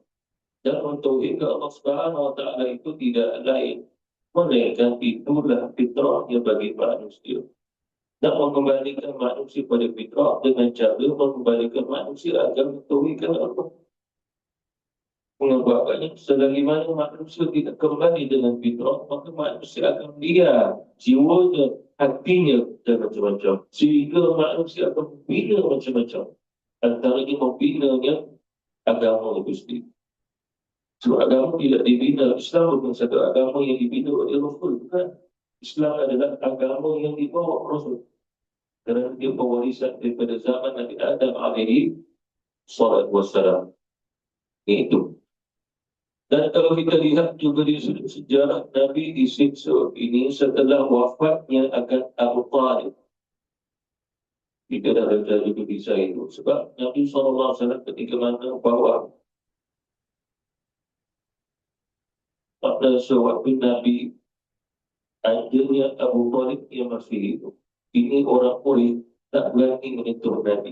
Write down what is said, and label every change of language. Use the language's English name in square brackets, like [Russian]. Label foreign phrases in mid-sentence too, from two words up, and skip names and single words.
[Malay] Dan mentauhidkan Allah [Arabic] سبحانه وتعالى [Malay] itu tidak lain melainkan itulah fitrahnya bagi manusia. Dan mengembalikan manusia pada fitrah dengan cara mengembalikan manusia agar mentauhidkan Allah. Mengatakannya selagi mana manusia tidak kembali dengan fitrah, maka manusia akan liar jiwanya, hatinya dan macam-macam. Sehingga manusia akan membina macam-macam. Antaranya membinanya agama itu sendiri. So agama tidak dibina, Islam bukan satu agama yang dibina oleh Rasul, bukan. Islam adalah agama yang dibawa Rasul. Kerana dia pewarisan daripada zaman Nabi Adam [Arabic] عليه الصلاة والسلام. [Malay] Itu. Dan kalau kita lihat juga di sejarah Nabi disiksa ini setelah wafatnya akan Abu Talib. Kita dah baca juga kisah itu. Sebab Nabi SAW ketika mana bahawa pada sewaktu Nabi adanya Abu Talib yang masih hidup. Ini orang Quraisy tak berani menyentuh Nabi.